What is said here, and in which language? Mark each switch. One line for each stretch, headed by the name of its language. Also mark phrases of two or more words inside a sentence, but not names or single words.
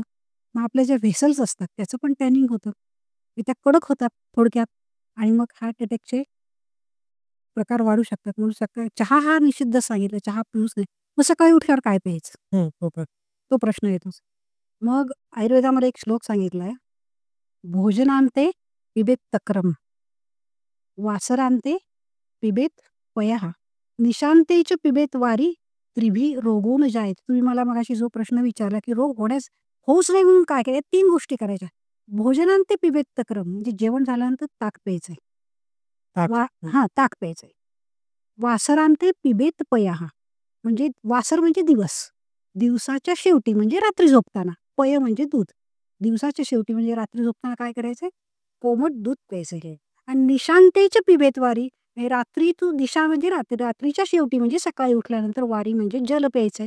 Marathi: मग आपल्या ज्या व्हेसल्स असतात त्याचं पण टॅनिंग होतं. त्या कडक होतात थोडक्यात आणि मग
English: heart attackचे
Marathi: प्रकार वाढू शकतात. म्हणून सकाळी चहा हा निषिद्ध सांगितला, चहा पिऊच नये. मग सकाळी उठल्यावर काय प्यायचं? बरोबर. तो प्रश्न येतोच. मग आयुर्वेदामध्ये एक श्लोक सांगितलाय,
Sanskrit: भोजनांते पिबेत तक्रम, वासरांते पिबेत पयः, निशांतेच पिबेत वारी, त्रिभी रोगो न जायेत.
Marathi: तुम्ही मला मगाशी जो प्रश्न विचारला, की रोग होऊच नाही म्हणून काय करायचं? 3 गोष्टी करायच्या.
Sanskrit: भोजनांते पिबेत तक्रम
Marathi: म्हणजे जेवण झाल्यानंतर ताक प्यायचंय. ताक. ताक प्यायचंय.
Sanskrit: वासरांते पिबेत पयः
Marathi: म्हणजे वासर म्हणजे दिवस. दिवसाच्या शेवटी म्हणजे रात्री झोपताना. पय म्हणजे दूध. दिवसाच्या शेवटी म्हणजे रात्री झोपताना काय करायचंय? कोमट दूध प्यायचंय. आणि
Sanskrit: निशांतेच पिबेत वारी
Marathi: म्हणजे रात्री तू दिशा म्हणजे रात्रीच्या शेवटी म्हणजे सकाळी उठल्यानंतर वारी म्हणजे जल प्यायचंय.